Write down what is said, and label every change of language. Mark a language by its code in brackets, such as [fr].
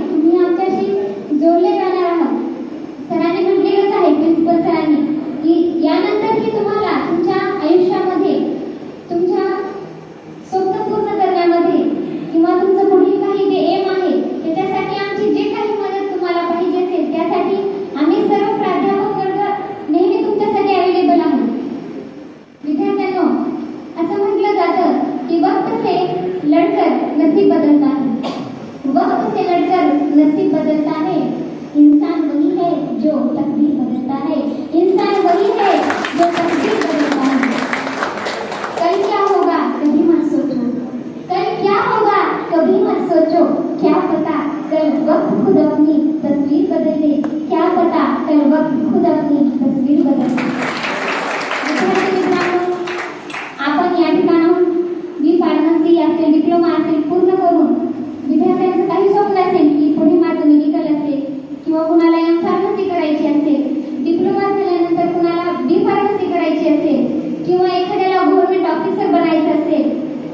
[mr] तुम्ही आमच्याशी जोडले जाणार आहात. सरांनी म्हटलेलंच आहे, प्रिन्सिपल सरांनी, की यानंतरही तुम्हाला तुमच्या आयुष्यामध्ये तुमच्या स्वप्न पूर्ण करण्यामध्ये किंवा तुमचं पुढील काही जे एम आहे त्याच्यासाठी आमची जे काही मदत तुम्हाला पाहिजे असेल त्यासाठी आम्ही सर्व प्राध्यापक वर्ग नेहमी तुमच्यासाठी अवेलेबल आहोत. विद्यार्थ्यांनो, असं म्हटलं जातं की [hi] वक्त से लढकर नसीब बदलता है, वक्त से लड़कर नसीब बदलता है, इंसान वही है जो तकदीर बदलता है, इंसान वही है जो तकदीर बदलता है. कल क्या होगा कभी मत सोचो, कल क्या होगा कभी मत सोचो, क्या पता कल वक्त खुद अपनी तस्वीर बदल दे, क्या पता कल वक्त खुद अपनी तस्वीर बदल दे. [mr] आपण या ठिकाणाहून बी फार्मसी असेल, डिप्लोमा असेल पूर्ण करून विद्यार्थ्यांचं काही स्वप्न असेल की पुढे माझं मेडिकल असेल किंवा कुणाला एम फार्मसी करायची असेल, डिप्लोमा झाल्यानंतर कुणाला बी फार्मसी करायची असेल किंवा एखाद्याला गव्हर्नमेंट ऑफिसर बनायचं असेल